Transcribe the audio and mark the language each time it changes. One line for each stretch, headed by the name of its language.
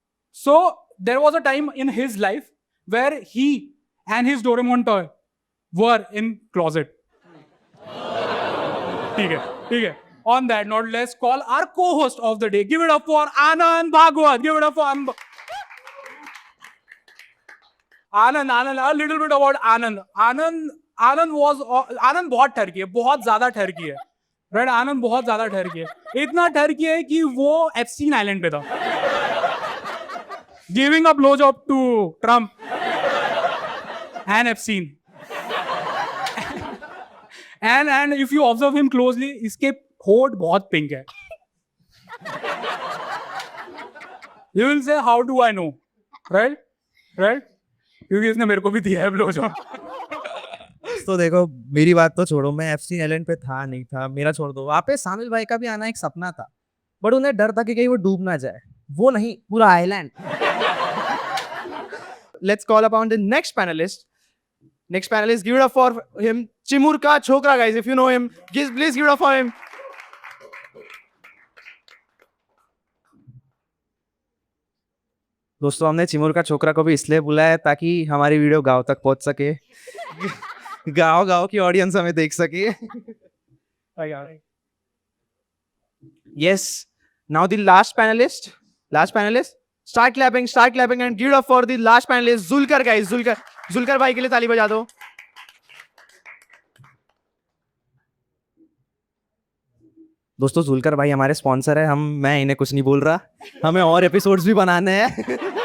English: So, there was a time in his life where he and his Doraemon toy were in closet. Okay. On that note, let's call our co-host of the day. Give it up for Anand Bhagwat. Give it up for Anand. A little bit about Anand.
Hindi: Anand बहुत ठरकी है, बहुत ज़्यादा ठरकी है.
English: Right?
Hindi: आनंद बहुत ज़्यादा ठरकी है. इतना ठरकी है कि वो एप्स्टीन आइलैंड पे था.
English: Giving a blowjob to Trump and Epstein. And if you observe him closely, इसके होठ बहुत pink है. You will say, how do I know?
Hindi: Right? क्योंकि इसने मेरे को भी दिया है blowjob. दोस्तों देखो, मेरी बात तो छोड़ो, मैं FC आइलैंड पे था नहीं था, मेरा छोड़ दो। वहाँ पे सामिल भाई का भी आना एक सपना था, बट उन्हें डर था कि कहीं वो डूब ना जाए। वो नहीं, पूरा island.
English: Let's call upon the next panelist. Next panelist, give it up for him. Chimur ka chokra, guys. If you know him, please give it up for him.
Hindi: दोस्तों हमने चिमुर का छोकरा को भी इसलिए बुलाया ताकि हमारी वीडियो गांव तक पहुंच सके। गांव गांव की ऑडियंस हमें देख सके।
English: Yes. Now the last panelist. Last panelist. Start clapping and give it up for the last panelist, Zulkar, guys.
Hindi: Zulkar भाई के लिए ताली बजा दो। दोस्तों जुलकर भाई हमारे स्पॉन्सर है, मैं इन्हें कुछ नहीं बोल रहा, हमें और एपिसोड्स भी बनाने हैं।